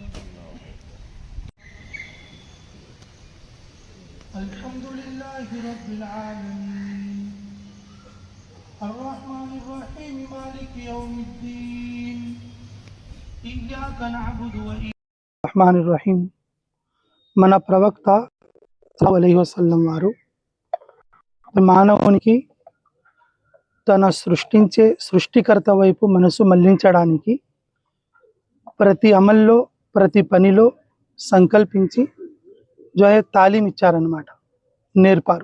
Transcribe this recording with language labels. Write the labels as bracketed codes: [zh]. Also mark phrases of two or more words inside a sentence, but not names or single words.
[ar] الحمد لله رب العالمين الرحمن الرحيم مالك يوم الدين إياك نعبد وإياك الرحمن الرحيم. [te] మన ప్రవక్త [ar] صلى الله عليه وسلم [te] వారు మానవునికి తన సృష్టికర్త వైపు మనసు మళ్లించడానికి ప్రతి అమల్లో, ప్రతి పనిలో సంకల్పించి తాలీం ఇచ్చారన్నమాట, నేర్పారు.